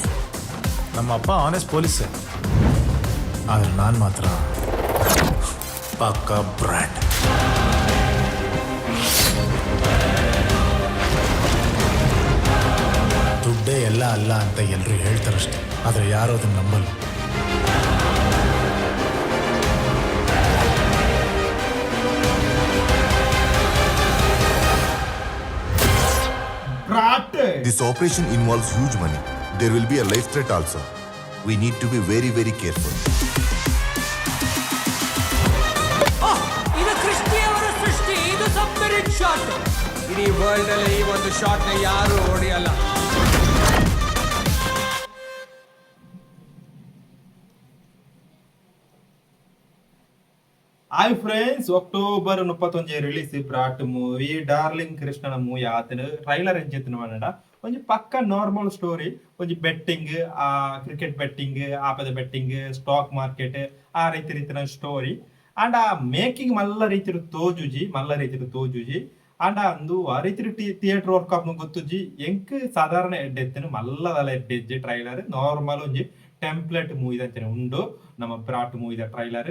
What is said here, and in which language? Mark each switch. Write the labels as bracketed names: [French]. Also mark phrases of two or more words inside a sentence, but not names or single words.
[Kannada] ನಮ್ಮ ಅಪ್ಪ [English] honest police, [Kannada] ಆದ್ರೆ ನಾನು ಮಾತ್ರ ಪಕ್ಕ ಬ್ರಾಟ್. ದುಡ್ಡೇ ಎಲ್ಲ ಅಲ್ಲ ಅಂತ ಎಲ್ಲರೂ ಹೇಳ್ತಾರಷ್ಟೆ, ಆದರೆ ಯಾರು ಅದನ್ನ ನಂಬಲ್ಲ. [English] This operation involves huge money. There will be a life threat also. We need to be very, very careful. [Kannada] ಇದು ಕ್ರಿಸ್ಟಿಯವರ ಸೃಷ್ಟಿ. ಇದು [English] submarine shot. [Kannada] ಇಡೀ ವರ್ಲ್ಡ್ ಅಲ್ಲಿ ಈ ಒಂದು ಶಾಟ್ ನ ಯಾರು ಹೊಡೆಯಲ್ಲ. [English] hi friends, [Tulu] ಅಕ್ಟೋಬರ್ 31 ರಿಲೀಸ್ ಬ್ರಾಟ್ ಮೂವಿ ಡಾರ್ಲಿಂಗ್ ಕೃಷ್ಣನ ಮೂವಿ ಆತನ ಟ್ರೈಲರ್ ಎಂಚಿತ್ತಿನ ಮಾಡಂಡ ಒಂಜಿ ಪಕ್ಕ [English] normal story. [Tulu] ಒಂಜಿ ಬೆಟ್ಟಿಂಗ್, ಆ [English] cricket betting, [Tulu] ಆಪದ ಬೆಟ್ಟಿಂಗ್, [English] stock market, [Tulu] ಆ ರೀತಿನ ಸ್ಟೋರಿ. ಅಂಡ್ ಆ ಮೇಕಿಂಗ್ ಮಲ್ಲ ರೀತಿಯ ತೋಜುಜಿ ಅಂಡ್ ಅಂದು ಆ ರೀತಿ [English] theater work [Tulu] ಆಪ್ ಗೊತ್ತುಜಿ ಎಂಕ್ ಸಾಧಾರಣ ಎಡ್ಡೆತ್ತಿನ ಮಲ್ಲದಲ್ಲ ಎಡ್ಡೆಜ್ಜಿ ಟ್ರೈಲರ್ ನಾರ್ಮಲ್ ಒಂಜಿ [English] template movie [Tulu] ಅಂಚನೆ ಉಂಡು ನಮ್ಮ ಬ್ರಾಟ್ ಮೂವಿದ ಟ್ರೈಲರ್.